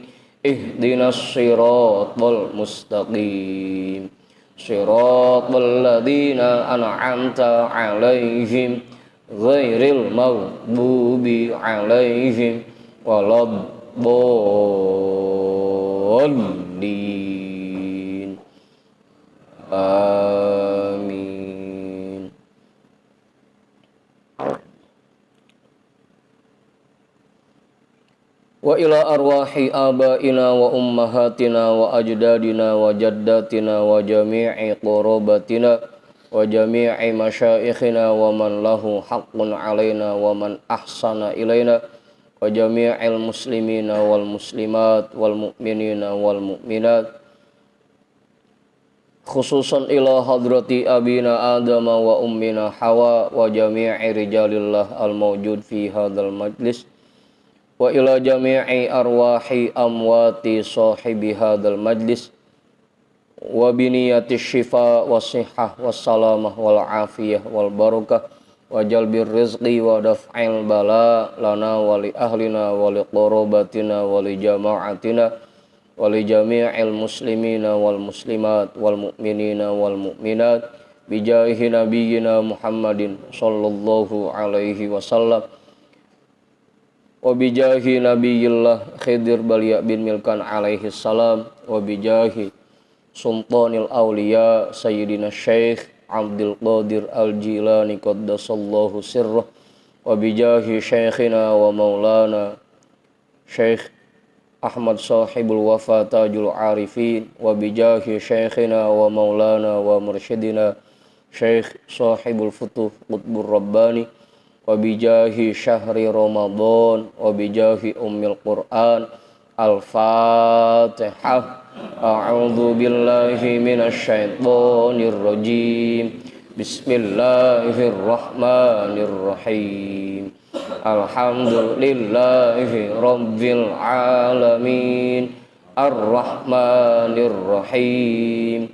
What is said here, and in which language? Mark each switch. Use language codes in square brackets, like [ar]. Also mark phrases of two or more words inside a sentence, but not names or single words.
[ar] اهدنا الصراط المستقيم صراط الذين أنعمت عليهم غير المغضوب عليهم ولا الضالين آمين. وإلى أرواح آبائنا وأمهاتنا وأجدادنا وجداتنا وجميع قرابتنا وجميع مشايخنا ومن له حق علينا ومن أحسن إلينا وجميع المسلمين والمسلمات والمؤمنين والمؤمنات خصوصا إلى حضرة أبينا آدم وأمنا حواء وجميع رجال الله الموجود في هذا المجلس وإلى جميع أرواح أموات صاحب هذا المجلس وبنية شفاء وصحة وسلامة وال عافية والبركة وجلب الرزق ودفع البلاء لنا ولأهلنا ولقرابتنا ولجماعتنا ول ahlina wa li qarabatina wa li jama'atina wa li جميع المسلمين والمسلمات والمؤمنين والمؤمنات بجاه نبينا محمد صلى الله عليه وسلم وبجاه نبي الله خضر بليا بن ملكان عليه السلام وبجاه سلطان الأولياء سيدنا شيخ عبد القادر الجيلاني قدس الله سره وبجاه شيخنا ومولانا شيخ أحمد صاحب الوفا تاج العارفين وبجاه شيخنا ومولانا ومرشدنا شيخ صاحب الفتوح قطب الرباني وبجاه شهر رمضان وبجاه أم القرآن. Al-Fatihah. أعوذ بالله من الشيطان الرجيم. بسم الله الرحمن الرحيم. الحمد لله رب العالمين. الرحمن الرحيم.